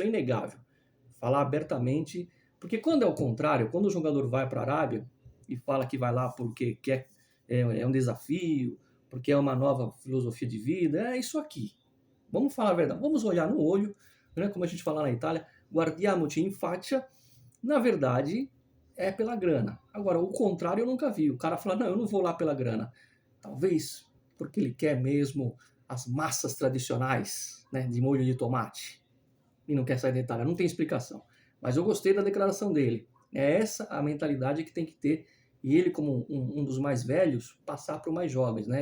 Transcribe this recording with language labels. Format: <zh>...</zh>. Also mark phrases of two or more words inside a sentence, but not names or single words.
<pt>Isso é inegável. falar abertamente, porque quando é o contrário, quando o jogador vai para a Arábia e fala que vai lá porque quer, é um desafio, porque é uma nova filosofia de vida, é isso aqui. Vamos falar a verdade, vamos olhar no olho, né, como a gente fala na Itália,</pt> <it>guardiamoci in faccia,</it> <pt>na verdade é pela grana. Agora, o contrário eu nunca vi, o cara fala, não, eu não vou lá pela grana. Talvez porque ele quer mesmo as massas tradicionais, né, de molho de tomate, e não quer sair da Itália, não tem explicação. Mas eu gostei da declaração dele, é essa a mentalidade que tem que ter, e ele como um dos mais velhos, passar para os mais jovens, né?</pt>